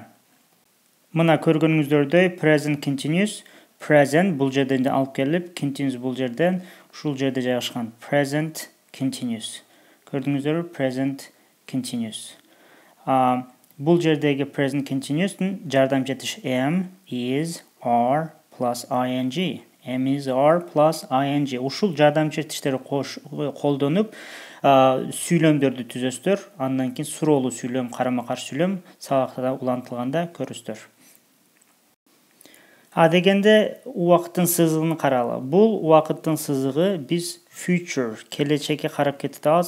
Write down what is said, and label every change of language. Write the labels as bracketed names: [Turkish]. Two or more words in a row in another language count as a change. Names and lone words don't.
[Kyrgyz] Мына көргөнүңүздөрдөй [English] present continuous present [Kyrgyz] бул жерден алып келип, continuous бул жерден ушул жерде жайгашкан. [English] Present continuous. [Kyrgyz] Көрдүңүздөрбү? [English] Present continuous. [Kyrgyz] Бул жердеги [English] present continuous'тун [Kyrgyz] жардамчы [English] am, is, are plus ing. Am, is, are plus ing. [Kyrgyz] Ушул жардамчы этиштерди колдонуп, сүйлөмдөрдү түзөсүздөр. Андан кийин суроолуу сүйлөм, карама-каршы сүйлөм сабакта улантылганда көрүсүздөр. Дегенде убакыттын сызыгын каралы. Бул убакыттын сызыгы биз future, келечекке карап кетебиз.